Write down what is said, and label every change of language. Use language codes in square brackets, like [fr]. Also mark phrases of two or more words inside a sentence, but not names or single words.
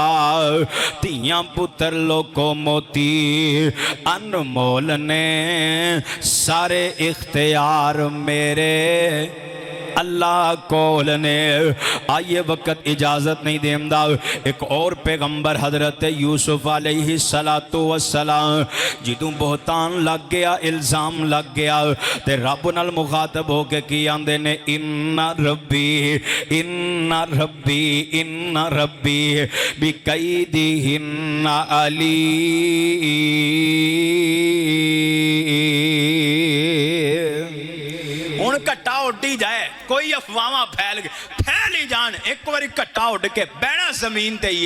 [pa] دھیاں پتر لوکو موتی انمول نے، سارے اختیار میرے اللہ کول نے. آئیے وقت اجازت نہیں دیندا، ایک اور پیغمبر حضرت یوسف [ar] عليه الصلاة والسلام, [pa] جدوں بہتان لگ گیا، الزام لگ گیا، تے رب نال مخاطب ہو کے کی آندے نے [ar] إن ربي إن ربي إن ربي بكيدهن علي. [pa] ہن گھٹا اڈی جائے، کوئی افواہ پھیل ہی جان، ایک باری گھٹا اڈ کے بہنا زمین تے ہی ہے.